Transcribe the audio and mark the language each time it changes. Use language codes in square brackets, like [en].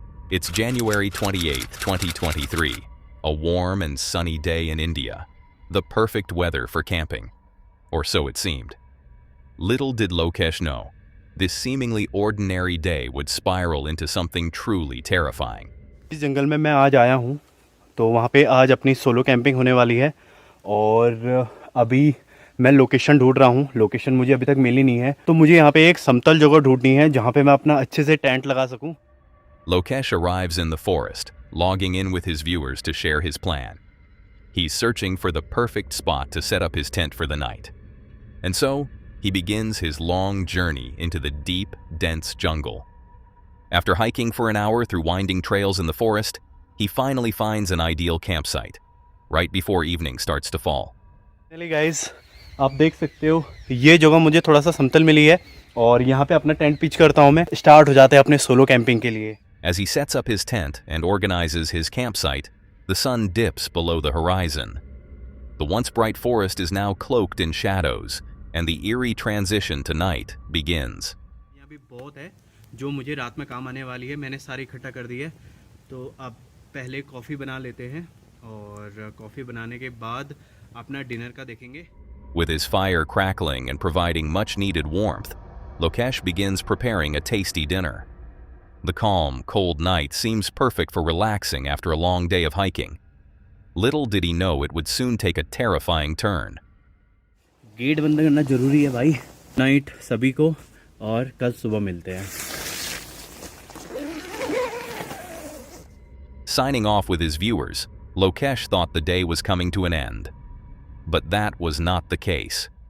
[en] It's January 28, 2023, a warm and sunny day in India, the perfect weather for camping, or so it seemed. Little did Lokesh know, this seemingly ordinary day would spiral into something truly terrifying. [hi] इस जंगल में मैं आज आया हूँ, तो वहाँ पे आज अपनी सोलो कैंपिंग होने वाली है और अभी मैं लोकेशन ढूंढ रहा हूँ. लोकेशन मुझे अभी तक मिली नहीं है, तो मुझे यहाँ पे एक समतल जगह ढूंढनी है जहाँ पे मैं अपना अच्छे से टेंट लगा सकूँ. [en] Lokesh arrives in the forest, logging in with his viewers to share his plan. He's searching for the perfect spot to set up his tent for the night. And so, he begins his long journey into the deep, dense jungle. After hiking for an hour through winding trails in the forest, he finally finds an ideal campsite, right before evening starts to fall. [hi] चलिए guys, आप देख सकते हो ये जगह मुझे थोड़ा सा समतल मिली है और यहाँ पे अपना टेंट पिच करता हूँ मैं. स्टार्ट हो जाते हैं अपने सोलो कैंपिंग के लिए. [en] As he sets up his tent and organizes his campsite, the sun dips below the horizon. The once bright forest is now cloaked in shadows, and the eerie transition to night begins. [hi] यहाँ भी बहुत है जो मुझे रात में काम आने वाली है. मैंने सारी इकट्ठा कर दी है, तो अब पहले कॉफ़ी बना लेते हैं और कॉफ़ी बनाने के बाद अपना डिनर का देखेंगे. [en] With his fire crackling and providing much-needed warmth, Lokesh begins preparing a tasty dinner. The calm, cold night seems perfect for relaxing after a long day of hiking. Little did he know it would soon take a terrifying turn. [hi] Gate बंद करना ज़रूरी है भाई. Night सभी को और कल सुबह मिलते हैं. [en] Signing off with his viewers, Lokesh thought the day was coming to an end. But that was not the case.